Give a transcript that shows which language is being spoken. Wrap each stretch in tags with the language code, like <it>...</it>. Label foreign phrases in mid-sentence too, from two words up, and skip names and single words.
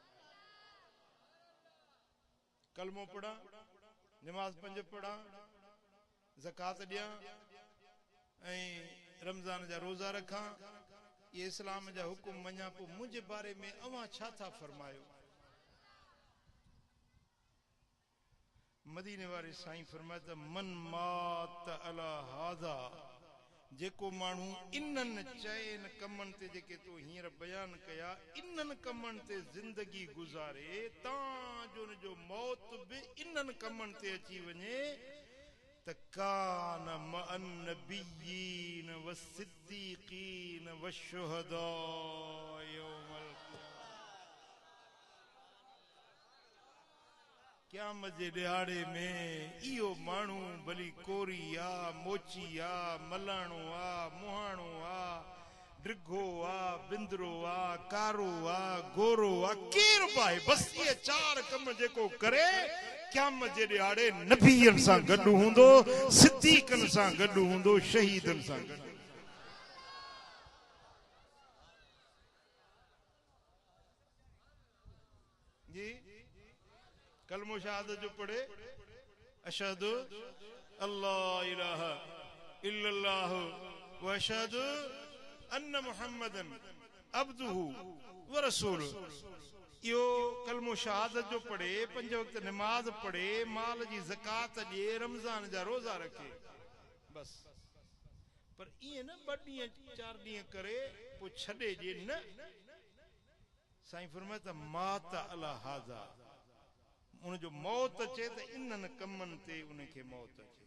<sd>कलमो पढ़ा, नमाज़ पंज पढ़ा, ज़कात ॾियां ऐं रमज़ान जा रोज़ा रखां, ये इस्लाम जा हुकुम मञा, पोइ मुंहिंजे बारे में अवां छा था फरमायो? मदीने वारे साईं फरमाया त</sd> <ar>من مات على هذا,</ar> <sd>जेको माण्हू इन्हनि चइनि कमनि ते जेके तो हींअर बयान कया, इन्हनि कमनि ते ज़िंदगी गुज़ारे, तां जो जो मौत बि इन्हनि कमनि ते अची वञे त</sd> <ar>كان مع النبيين والصديقين والشهداء يوم ال</ar> <sd>क़यामत जे ॾियारे में इहो माण्हू भली कोरी आ, मोची आ, मलाणो आ, मुहाणो आ, ड्रिघो आ, बिंदरो आ, कारो आ, गोरो आ, केर बि आहे, बस इहे चार कम जेको करे क़यामत जे ॾियारे नबीअनि सां गॾु हूंदो, सिद्दीक़नि सां गॾु हूंदो, शहीदनि सां गॾु। जी कलमो शहादत जो पढ़े,</sd> <ar>أشهد أن لا إله إلا الله وأشهد أن محمدا عبده ورسوله.</ar> <sd>इहो कलमो शहादत जो पढ़े, पंज वक्त नमाज पढ़े, माल जी ज़कात ॾिए, रमज़ान जा रोज़ा रखे, बस। पर ईअं न ॿ ॾींहं 4 ॾींहं करे पोइ छॾे ॾिए, न। साईं फरमाए त</sd> <ar>مات على هذا,</ar> <sd>उनजो मौत अचे त इन्हनि कमनि ते उनखे मौत अचे।</sd>